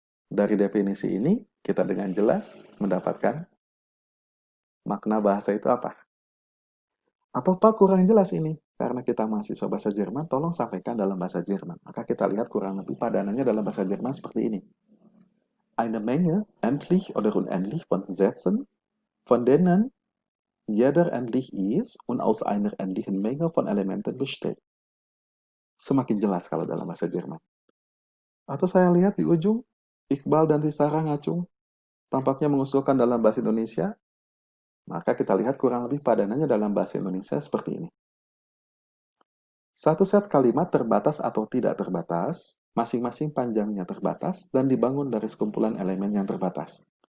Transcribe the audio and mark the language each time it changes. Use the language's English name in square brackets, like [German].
[Indonesian] Dari definisi ini, kita dengan jelas mendapatkan makna bahasa itu apa. Atau Pak kurang jelas ini? Karena kita mahasiswa bahasa Jerman, tolong sampaikan dalam bahasa Jerman. Maka kita lihat kurang lebih padanannya dalam bahasa Jerman seperti ini. [German] Eine Menge endlich oder unendlich von Sätzen, von denen jeder endlich ist und aus einer endlichen Menge von Elementen besteht. [Indonesian] Semakin jelas kalau dalam bahasa Jerman. Atau saya lihat di ujung, Iqbal dan Tisara ngacung, tampaknya mengusulkan dalam bahasa Indonesia, maka kita lihat kurang lebih padanannya dalam bahasa Indonesia seperti ini. Satu set kalimat terbatas atau tidak terbatas, masing-masing panjangnya terbatas, dan dibangun dari sekumpulan elemen yang terbatas.